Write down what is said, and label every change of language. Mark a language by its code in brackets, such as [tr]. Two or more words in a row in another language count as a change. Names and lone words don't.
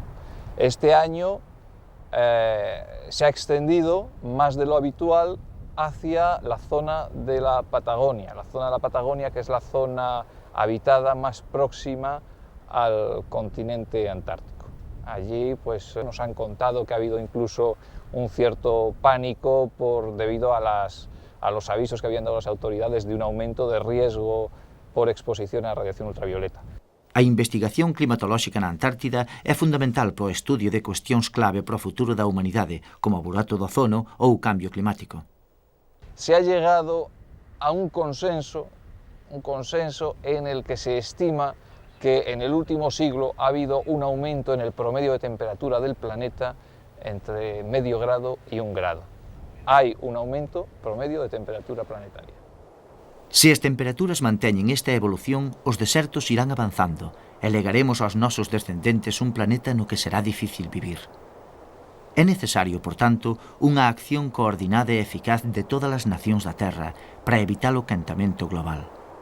[es] Este año se ha extendido más de lo habitual hacia la zona de la Patagonia, que es la zona habitada más próxima al continente antártico. Allí pues nos han contado que ha habido incluso un cierto pánico debido a los avisos que habían dado las autoridades de un aumento de riesgo por exposición a radiación ultravioleta. [gl] A investigación climatolóxica na Antártida é fundamental para o estudio de cuestións clave para o futuro da humanidade, como o burato do ozono ou o cambio climático. [es] Se ha llegado a un consenso en el que se estima que en el último siglo ha habido un aumento en el promedio de temperatura del planeta entre medio grado y 1 grado. Hay un aumento promedio de temperatura planetaria. [gl] Se as temperaturas manteñen esta evolución, os desertos irán avanzando e legaremos aos nosos descendentes un planeta no que será difícil vivir. É necesario, por tanto, unha acción coordinada e eficaz de todas as nacións da Terra para evitar o quentamento global.